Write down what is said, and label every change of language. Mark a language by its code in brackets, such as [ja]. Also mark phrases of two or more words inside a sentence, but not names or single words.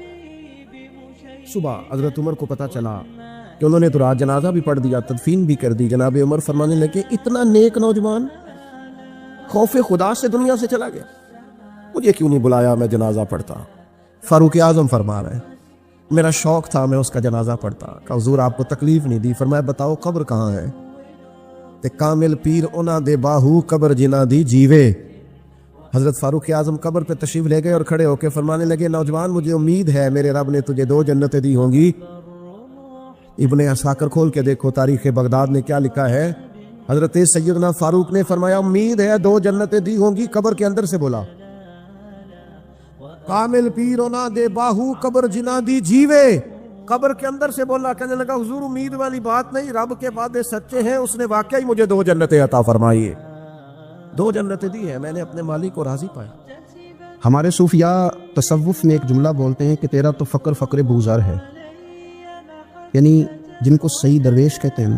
[ur] صبح حضرت عمر کو پتا چلا کہ انہوں نے تو رات جنازہ بھی پڑھ دیا, تدفین بھی کر دی. جناب عمر فرمانے لگے اتنا نیک نوجوان خوف خدا سے دنیا سے چلا گیا, مجھے کیوں نہیں بلایا, میں جنازہ پڑھتا. فاروق اعظم فرما رہے ہیں میرا شوق تھا میں اس کا جنازہ پڑھتا. کہ حضور آپ کو تکلیف نہیں دی. فرمایا بتاؤ قبر کہاں ہے؟ [pa] تے کامل پیر انہاں دے باہو قبر جنہ دی جیوے. [ur] حضرت فاروق اعظم قبر پہ تشریف لے گئے اور کھڑے ہو کے فرمانے لگے نوجوان مجھے امید ہے میرے رب نے تجھے 2 جنتیں دی ہوں گی. ابن عساکر کھول کے دیکھو تاریخ بغداد میں کیا لکھا ہے. حضرت سیدنا فاروق نے فرمایا امید ہے 2 جنتیں دی ہوں گی. قبر کے اندر سے بولا [pa] کامل پیر انہاں دے باہو قبر جنہ دی جیوے. [ur] قبر کے اندر سے بولا. کہنے لگا حضور امید والی بات نہیں, رب کے وعدے سچے ہیں, اس نے واقعی مجھے 2 جنتیں عطا فرمائی. 2 جنتیں دی ہیں, میں نے اپنے مالک کو راضی پایا. ہمارے صوفیاء تصوف میں ایک جملہ بولتے ہیں کہ تیرا تو فقر فقر بوزر ہے, یعنی جن کو صحیح درویش کہتے ہیں.